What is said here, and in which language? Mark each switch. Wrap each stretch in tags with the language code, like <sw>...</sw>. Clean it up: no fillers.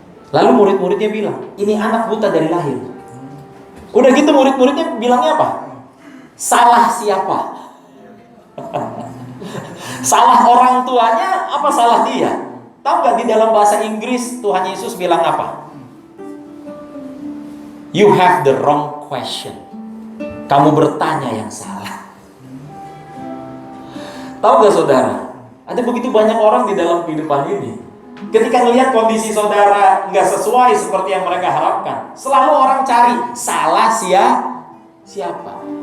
<id>Lalu murid-muridnya bilang, ini anak buta dari lahir. Udah gitu murid-muridnya bilangnya apa? Salah siapa? Salah orang tuanya apa salah dia? Tahu gak di dalam bahasa Inggris Tuhan Yesus bilang apa?</id> <en>You have the wrong question.</en> <id>Kamu bertanya yang salah. Tahu gak saudara? Ada begitu banyak orang di dalam kehidupan ini, ketika melihat kondisi saudara nggak sesuai seperti yang mereka harapkan, selalu orang cari salah siapa.</id>